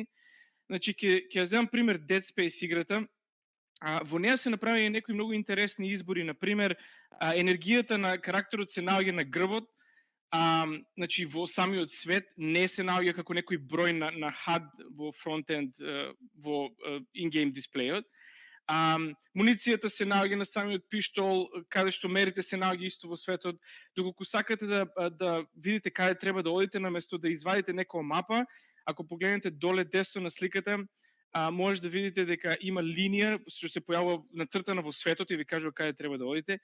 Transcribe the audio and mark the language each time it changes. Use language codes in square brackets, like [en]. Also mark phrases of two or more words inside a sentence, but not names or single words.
[mk] Значи ќе земам пример Dead Space играта. Во неја се направени некои многу интересни избори, на пример, енергијата на карактерот се наоѓа на грбот. Значи во самиот свет не се наоѓа како некој број на HUD во фронтенд во in-game дисплејот. Муницијата се наоѓа на самиот пиштол, каде што мерите се наоѓа исто во светот. Доколку сакате да видите каде треба да одите, наместо да извадите некоја мапа, ако погледнете доле десно на сликата, може да видите дека има линија што се појавува нацртана во светот и ви кажува каде треба да одите.